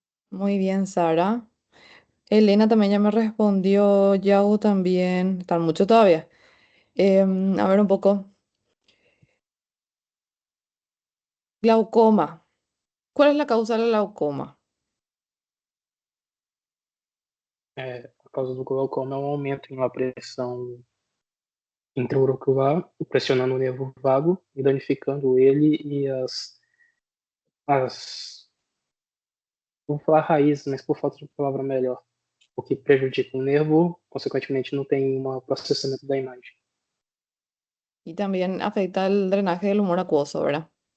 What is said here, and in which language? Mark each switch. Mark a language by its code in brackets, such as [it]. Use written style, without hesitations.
[es] Muy bien, Sara. Elena también ya me respondió, Yao también, están mucho todavía. A ver un poco. Glaucoma. ¿Cuál es la causa del glaucoma? [pt] A causa do glaucoma é um aumento em uma pressão intraocular, pressionando o nervo vago e danificando ele e as vou falar raízes, mas por falta de palavra melhor. o que prejudica o nervo, consequentemente não tem um processamento da imagem. [es] Y también afecta el drenaje del humor acuoso, ¿verdad?